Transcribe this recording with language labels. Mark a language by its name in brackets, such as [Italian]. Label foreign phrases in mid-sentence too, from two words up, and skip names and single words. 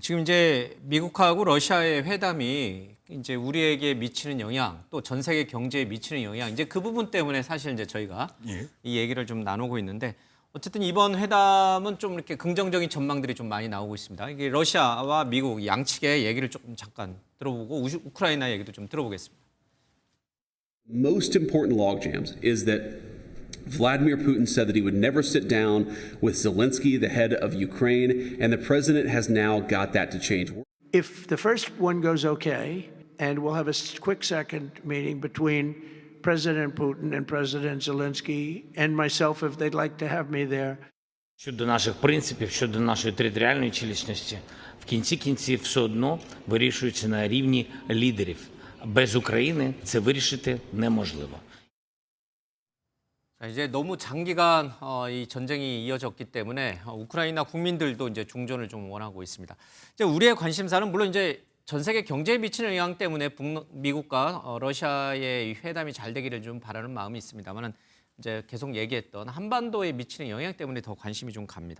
[Korean] 지금 이제 미국하고 러시아의 회담이 이제 우리에게 미치는 영향, 또 전 세계 경제에 미치는 영향, 이제 그 부분 때문에 사실 이제 저희가 예. 이 얘기를 좀 나누고 있는데 어쨌든 이번 회담은 좀 이렇게 긍정적인 전망들이 좀 많이 나오고 있습니다. 이게 러시아와 미국 양측의 얘기를 조금 잠깐 들어보고 우크라이나 얘기도 좀 들어보겠습니다. [English] Most important logjams is that Vladimir Putin said that he would never sit down with Zelensky, the head of Ukraine, and the president has now got that to change. If the first one goes okay, and we'll have a quick second meeting between President Putin and President Zelensky and myself, if they'd like to have me there. [Ukrainian] Щодо наших принципів, щодо нашої територіальної цілісності, в кінці кінців все одно вирішується на рівні лідерів. Без України це вирішити неможливо. [Korean] 자, 이제 너무 장기간 이 전쟁이 이어졌기 때문에 우크라이나 국민들도 이제 중전을 좀 원하고 있습니다. 이제 우리의 관심사는 물론 이제 전 세계 경제에 미치는 영향 때문에 미국과 러시아의 회담이 잘 되기를 좀 바라는 마음이 있습니다만은 이제 계속 얘기했던 한반도에 미치는 영향 때문에 더 관심이 좀 갑니다.